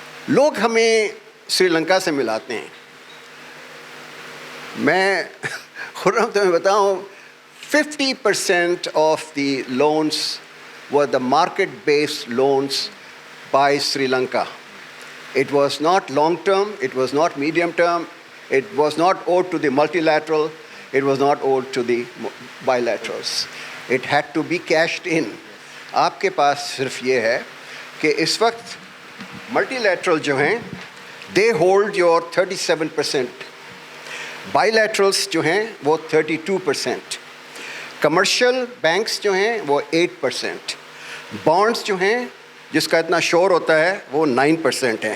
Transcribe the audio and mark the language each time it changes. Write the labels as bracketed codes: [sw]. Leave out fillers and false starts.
[hi] लोग हमें श्रीलंका से मिलाते हैं, मैं खुर्रम तुम्हें बताऊँ [en] 50% of the loans were the market-based loans by Sri Lanka. It was not long-term, it was not medium-term, it was not owed to the multilateral, it was not owed to the bilaterals. It had to be cashed in. [hi] आपके पास सिर्फ ये है कि इस वक्त multilateral जो हैं [en] they hold your 37%, [hi] bilaterals जो हैं वो 32%, कमर्शियल बैंक्स जो हैं वो 8%, बॉन्ड्स जो हैं जिसका इतना शोर होता है वो 9% है।